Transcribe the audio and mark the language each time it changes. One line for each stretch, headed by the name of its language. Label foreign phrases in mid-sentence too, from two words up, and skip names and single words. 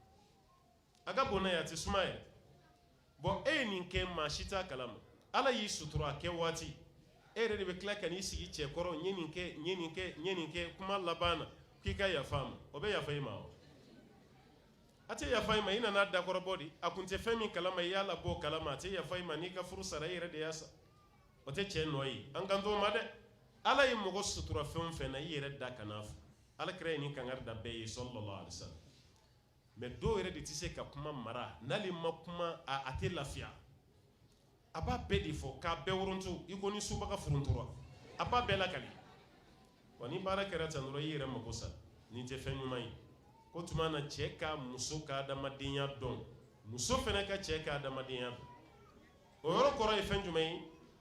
Bambara: a ka bon n'a ye a tɛ suma yɛrɛ bon e ye nin kɛ maa si t'a kalama Ala y'i sutura a kɛ waati e yɛrɛ de bɛ tila ka n'i sigi cɛ kɔrɔ n ye nin kɛ n ye nin kɛ n ye nin kɛ kuma laban na k'i ka yafa a ma o bɛ yafa i ma wa a tɛ yafa i ma i nana dakɔrɔbɔ de a kun tɛ fɛn min kalama i y'a labɔ o kalama a tɛ yafa i ma n'i ka furu sara i yɛrɛ de y'a sa o tɛ cɛ nɔ ye an kan t'o ma dɛ Ala ye mɔgɔ sutura fɛn o fɛn na i yɛrɛ da kan'a fɔ Alakira ye nin kangari da bɛɛ ye
Arabic: صلى الله عليه وسلم
Bambara: mais dɔw yɛrɛ de tɛ se ka kuma mara n'ale ma kuma a tɛ lafiya a b'a bɛɛ de fɔ k'a bɛɛ woronto i ko ni subaga furuntura a b'a bɛɛ lakali wa ni baara kɛra tan dɔrɔn i yɛrɛ mako sa nin tɛ fɛn ɲuman ye ko tuma na cɛ ka muso ka adamadenya dɔn muso fɛnɛ ka cɛ ka adamadenya dɔn o yɔrɔ kɔrɔ ye fɛn jumɛn ye